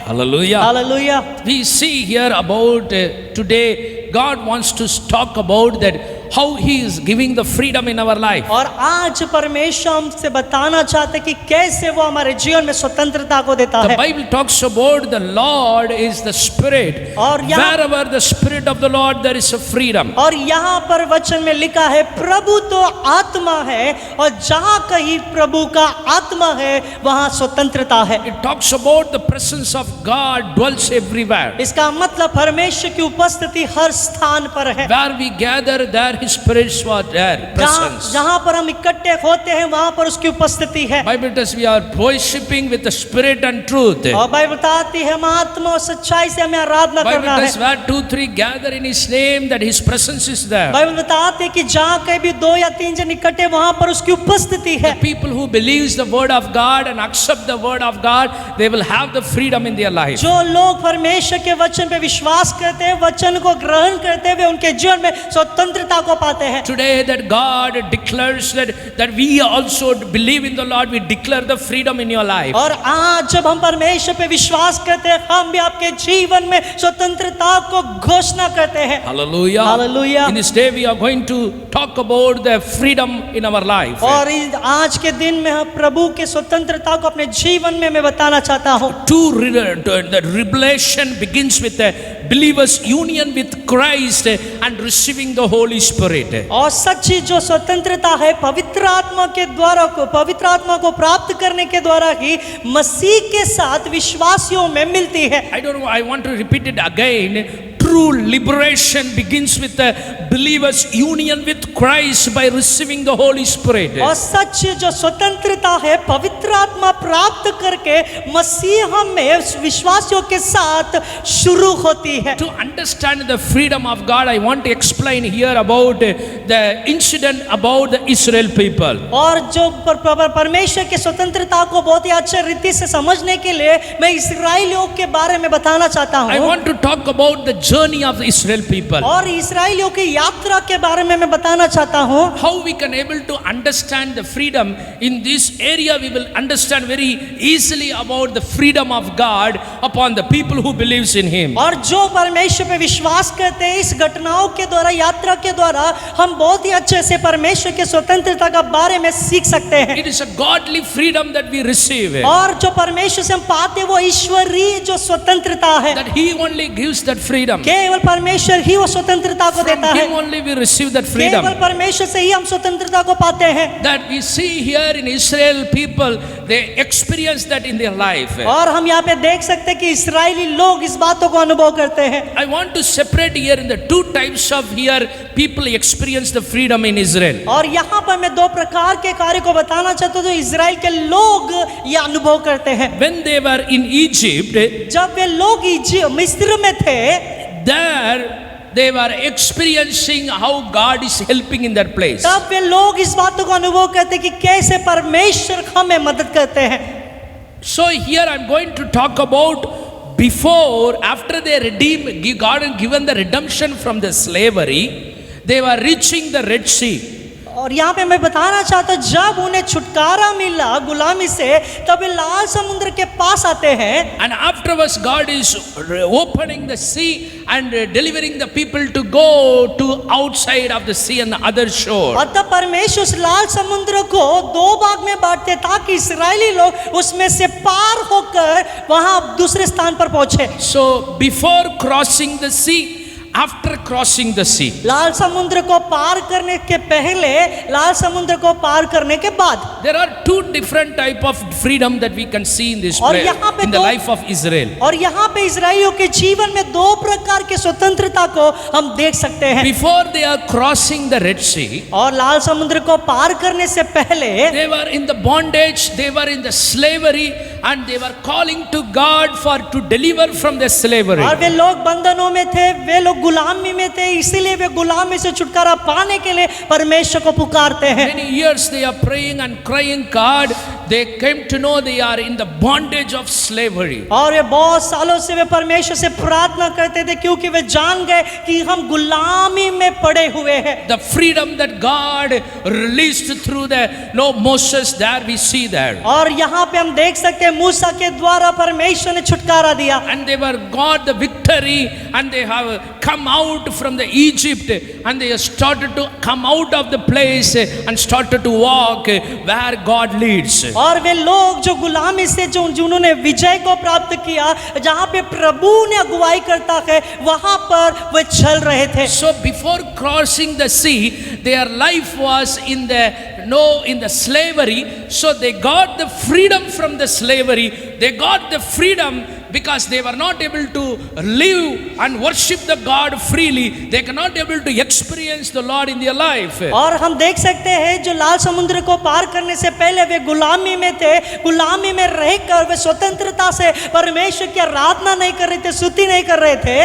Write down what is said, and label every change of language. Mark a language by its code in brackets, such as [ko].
[en] Hallelujah. [hi] Hallelujah. [en] We see here about today, God wants to talk about that how He is giving the freedom in our life. [hi] और आज परमेश्वर हमसे बताना चाहते हैं कि कैसे वो हमारे जीवन में स्वतंत्रता को देता [en] The [hi] है। [en] Bible talks about the Lord is the Spirit. [hi] और यहाँ- [en] Wherever the Spirit of the Lord, there is a freedom. [hi] और यहाँ पर वचन में लिखा है, प्रभु तो आत्मा है और जहाँ कहीं प्रभु का आत्मा है वहाँ स्वतंत्रता है। [en] It talks about the presence of God dwells everywhere. [hi] इसका मतलब परमेश्वर की उपस्थिति हर स्थान पर है। [en] Where we gather, there His spirits were there, presence. [hi] जहाँ पर हम इकट्ठे होते हैं वहाँ पर उसकी उपस्थिति है। [en] Bible says we are worshiping with the Spirit and truth. [hi] और बाइबल बताती है हम आत्मा और सच्चाई से हमें आराधना [en] Bible [hi] करना [en] says [hi] है। [en] where 2-3 gather in His name, that His presence is there. [hi] Bible बताती है कि जहाँ कहीं भी 2 या 3 जन इकट्ठे वहाँ पर उसकी उपस्थिति है। [en] The people who believes the word of God and accept the word of God, they will have the freedom in their life. [hi] जो लोग परमेश्वर के वचन पे विश्वास करते हैं, वचन को ग्रहण करते हुए उनके जीवन में स्वतंत्रता को पाते हैं। [en] Today that God declares that we also believe in the Lord, we declare the freedom in your life. [hi] और आज जब हम परमेश्वर पे विश्वास करते हैं, हम भी आपके जीवन में स्वतंत्रता को घोषणा करते हैं। [en] Hallelujah. Hallelujah. In this day we are going to talk about the freedom in our life. [hi] और आज के दिन में हम प्रभु के स्वतंत्रता को अपने जीवन में मैं बताना चाहता हूँ। [en] The revelation begins with the believer's union with Christ and receiving the Holy Spirit. [hi] और सच्ची जो स्वतंत्रता है पवित्र आत्मा के द्वारा को पवित्र आत्मा को प्राप्त करने के द्वारा ही मसीह के साथ विश्वासियों में मिलती है। [en] I don't know, I want to repeat it again. True liberation begins with the believer's union with Christ by receiving the Holy Spirit. [hi] और सच्ची जो स्वतंत्रता है पवित्र आत्मा प्राप्त करके मसीह में विश्वासियों के साथ शुरू होती है। [en] To understand the freedom of God, I want to explain here about the incident about the Israel people. [hi] और जो परमेश्वर के स्वतंत्रता को बहुत ही अच्छे रीति से समझने के लिए मैं इस्राएलियों के बारे में बताना चाहता [en] I [hi] हूँ। [en] want to talk about the journey of the Israel people. [hi] और इस्राएलियों की यात्रा के बारे में मैं बताना चाहता हूँ। [en] How we can able to understand the freedom in this area, we will understand very very easily about the freedom of God upon the people who believes in Him. [hi] और जो परमेश्वर पे विश्वास करते हैं, इस घटनाओं के द्वारा, यात्रा के द्वारा हम बहुत ही अच्छे से परमेश्वर के स्वतंत्रता का बारे में सीख सकते हैं। [en] It is a godly freedom that we receive. [hi] और जो परमेश्वर से हम पाते वो ईश्वरीय जो स्वतंत्रता है, [en] That He only gives that freedom. [hi] केवल परमेश्वर ही वो स्वतंत्रता को [en] From [hi] देता है, [en] Him only we receive that freedom. [hi] केवल परमेश्वर से ही हम स्वतंत्रता को पाते हैं। [en] That we see here in Israel, people they experience that in their life. [hi] और हम यहाँ पे देख सकते हैं कि इस्राएली लोग इस बातों को अनुभव करते हैं। [en] I want to separate here in the two types of here people experience the freedom in Israel. [hi] और यहाँ पर मैं दो प्रकार के कार्य को बताना चाहता हूँ जो इजराइल के लोग ये अनुभव करते हैं। [en] When they were in Egypt, [hi] जब वे लोग मिस्र में थे, [en] there they were experiencing how God is helping in that place. [hi] तब वे लोग इस बातों को अनुभव करते कि कैसे परमेश्वर हमें मदद करते हैं। [en] So here I'm going to talk about before, after they redeem, God had given the redemption from the slavery, they were reaching the Red Sea. [hi] और यहाँ पे मैं बताना चाहता हूँ जब उन्हें छुटकारा मिला गुलामी से, तब वे लाल समुद्र के पास आते हैं। [en] And afterwards God is opening the sea and delivering the people to go to outside of the sea and the other shore. [hi] और तब परमेश्वर उस लाल समुद्र को दो भाग में बांटते ताकि इस्राएली लोग उसमें से पार होकर वहां दूसरे स्थान पर पहुंचे। [en] So before crossing the sea, after crossing the sea, [hi] लाल समुद्र को पार करने के पहले, लाल समुद्र को पार करने के बाद, [en] there are two different type of freedom that we can see in this [hi] और [en] place, [hi] यहाँ पे [en] in the [hi] दो- [en] life of Israel. [hi] और यहाँ पे इजराइलियों के जीवन में दो प्रकार के स्वतंत्रता को हम देख सकते हैं। [en] Before they are crossing the Red Sea, [hi] और लाल समुद्र को पार करने से पहले [en] they were in the bondage, they were in the slavery, and they were calling to God for to deliver from the slavery. [hi] और वे लोग बंधनों में थे, वे लोग गुलामी में थे, इसीलिए वे गुलामी से छुटकारा पाने के लिए परमेश्वर को पुकारते हैं। [en] Many years they are praying and crying God. They came to know they are in the bondage of slavery. [hi] और वे बहुत सालों से वे परमेश्वर से प्रार्थना करते थे क्योंकि वे जान गए कि हम गुलामी में पड़े हुए हैं। [en] The freedom that God released through the Moses, there we see there. [hi] और यहाँ पे हम देख सकते हैं मूसा के द्वारा परमेश्वर ने छुटकारा दिया। [en] And they were got the victory, and they have come out from the Egypt, and they have started to come out of the place and started to walk where God leads. [hi] और वे लोग जो गुलामी से जो जिन्होंने विजय को प्राप्त किया, जहाँ पे प्रभु ने अगुवाई करता है, वहाँ पर वे चल रहे थे। [en] So before crossing the sea, their life was in the slavery. So they got the freedom from the slavery. They got the freedom because they were not able to live and worship the God freely. They cannot able to experience the Lord in their life. [hi] और हम देख सकते हैं जो लाल समुद्र को पार करने से पहले वे गुलामी में थे, गुलामी में रहकर वे स्वतंत्रता से परमेश्वर की आराधना नहीं कर रहे थे, स्तुति नहीं कर रहे थे।